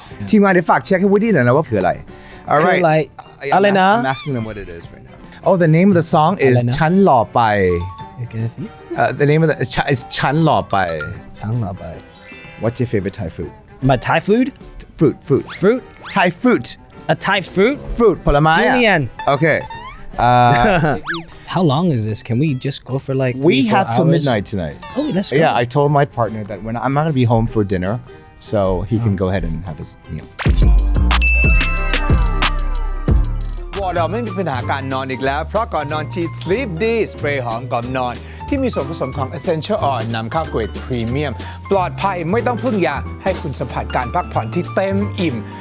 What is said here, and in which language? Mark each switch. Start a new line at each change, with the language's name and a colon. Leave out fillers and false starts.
Thai: ทีมงานเดี๋ยวฝากเช็คให้ Woody หน่อยนะว่าคืออะไร alright คืออะไรอะไรนะ
English: I'm asking them what it is right now oh the name of the song is
Thai: อะไรนะ ฉันหล่อไป
English: Can I see the name of the is ฉันหล่อไป
Thai: ช่างหล่อไป
English: what's your favorite Thai food My Thai food fruit Thai fruit a Thai fruit
Thai: ผลไม้อะ
English: Durian okay How long is this? Can we just go for like we 3-4 have till hours? midnight tonight Oh, that's good. yeah I told my partner that when I'm not going to be home for dinner so he can go ahead and have his meal
Thai: วอร์ดไม่มีปัญหาการนอนอีกแล้วเพราะก่อนนอนชีด Sleep D สเปรย์หอมก่อนนอนที่มีส่วนผสมของ Essential Oil นำเข้าเกรดพรีเมียมปลอดภัยไม่ต้องพึ่งยาให้คุณสัมผัสการพักผ่อนที่เต็มอิ่ม